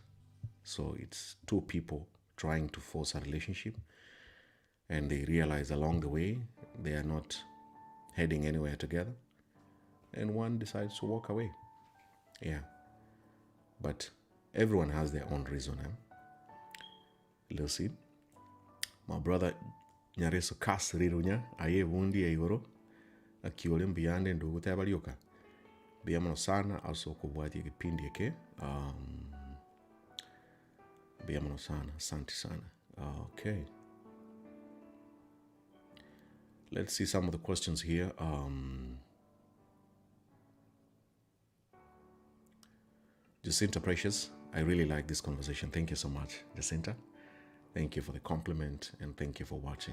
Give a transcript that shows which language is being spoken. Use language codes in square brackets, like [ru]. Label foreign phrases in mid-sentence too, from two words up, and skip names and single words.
[en] So it's two people trying to force a relationship, and they realize along the way they are not heading anywhere together, and one decides to walk away. Yeah, but everyone has their own reason. [guz] Lucy, [en] my brother [guz] Nyareso Kas Rirunya, aye wundi ya igoro, akiole mbiyande ndugu tabalioka. Biyamano sana also kubwati [sw] kipindi yake. [guz] Biyamano sana, [sw] asante sana. [en] Okay. Let's see some of the questions here. Jacinta Precious, I really like this conversation. Thank you so much, Jacinta. Thank you for the compliment and thank you for watching.